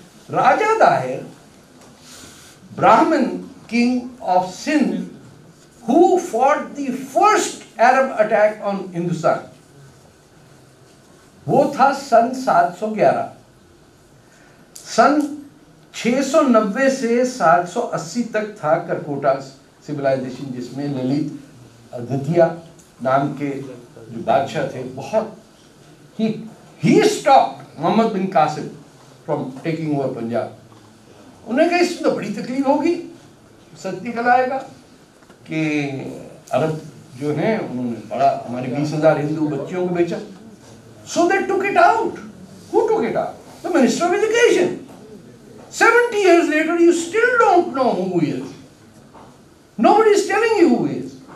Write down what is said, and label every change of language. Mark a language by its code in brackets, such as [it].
[en] Raja Dahir Brahmin king of Sindh who fought the first Arab attack on Hindustan. [hi] वो था सन 711। सन 690 से 780 तक था करकोटा सिविलाइजेशन, जिसमें ललित द्वितीय नाम के जो बादशाह थे, बहुत he [en] Stopped Mohammad bin Qasim from taking over Punjab. [hi] उन्हें कहा इसमें तो बड़ी तकलीफ होगी। सच निकल आएगा कि अरब जो हैं उन्होंने बड़ा हमारे 20,000 हिंदू बच्चियों को बेचा। [en] So they took it out. Who took it out? The minister of education. 70 years later you still don't know who he is. Nobody is telling you who he is.